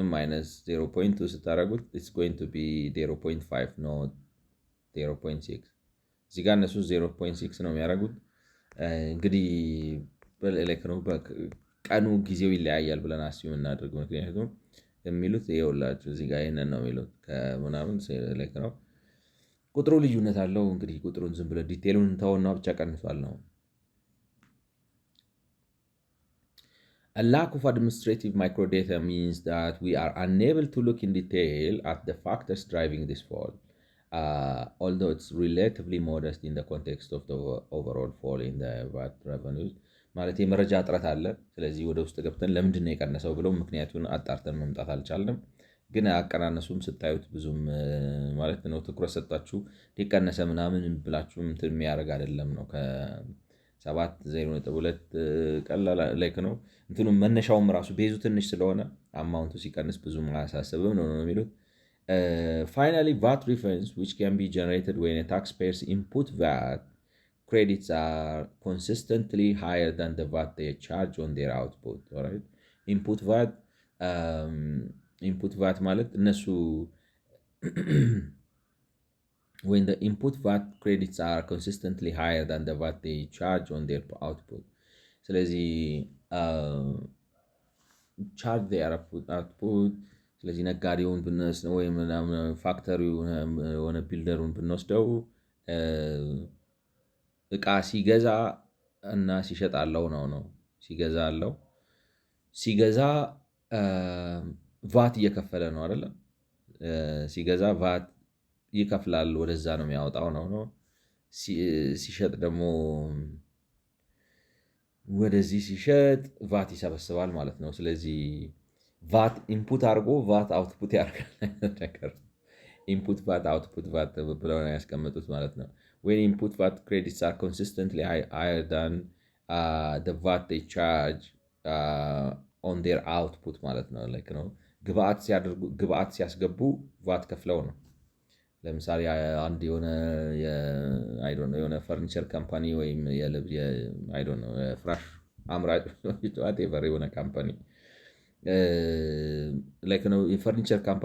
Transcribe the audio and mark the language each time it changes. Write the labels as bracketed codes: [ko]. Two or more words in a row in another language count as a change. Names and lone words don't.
[am] ማይነስ 0.2 ስታደረጉት [en] it's going to be 0.5 no 0.6 [am] እዚህ ጋር እነሱ 0.6 ነው የሚያደርጉት። እንግዲህ ላይክ ነው ቀኑ ጊዜው ይለያያል ብለን አስዩም እናድርግ። ምክንያቱም የሚሉት ይኸውላችሁ እዚህ ጋር ይህንን ነው የሚሉት ከምናምን ላይክ ነው ቁጥሩ ልዩነት አለው። እንግዲህ ቁጥሩን ዝም ብለ ዲቴሉን ተውና ብቻ ቀንሷል ነው። [en] A lack of administrative microdata means that we are unable to look in detail at the factors driving this fall, although it's relatively modest in the context of the overall fall in the VAT revenues. [am] ማለት የመረጃ እጥረት አለ። ስለዚህ ወደ ውስጥ ገብተን ለምንድን ነው የቀነሰው ብለው ምክንያቱን አጣርተን መምጣት አልቻልንም። ግን አቀናነሱም ስታዩት ብዙም ማለት ነው ትኩረት ሰጣችሁ ሊቀነሰ ምናምን ብላችሁ እንትን የሚያደርግ አይደለም ነው። ከ7.02 ቀላል ላይክ ነው እንትኑ መነሻውም ራሱ ቤዙ ትንሽ ስለሆነ አማውንቱ ሲቀንስ ብዙም አያሳስብም ነው የሚሉት። [en] Finally, VAT refunds, which can be generated when a taxpayer's input VAT credits are consistently higher than the VAT they charge on their output. All right? Input VAT [am] ማለት እነሱ [en] when the input VAT credits are consistently higher than the VAT they charge on their output. [am] ስለዚህ [en] charge their output [am] ስለዚህ ነጋዴውን ብንወስደው ወይም ፋክተሪው ሆነ ቢልደሩን ብንወስደው እቃ ሲገዛ እና ሲሸጥ አለው ነው ሲገዛ አለው ሲገዛ ቫት እየከፈለ ነው አይደለም ሲገዛ ቫት ይከፍላል ወደዛ ነው የሚያወጣው ነው ሲሸጥ ደግሞ ወደዚህ ሲሸጥ ቫት ይሰበስባል ማለት ነው። ስለዚህ [en] VAT input [am] አድርጎ [en] VAT output [am] ያደርጋል ነገር [en] input VAT output VAT [am] ብለው ነው ያስቀመጡት ማለት ነው። [en] when input VAT credits are consistently higher than the VAT they charge on their output [am] ማለት ነው like ነው ግብአት ሲያስገቡ ቫት ከፍለው ነው። ለምሳሌ አንድ የሆነ [en] furniture company [am] ወይም ፍራሽ አምራጭ የሆነ ካምፓኒ ላይክ ነው የፈርኒቸር ካምፓኒ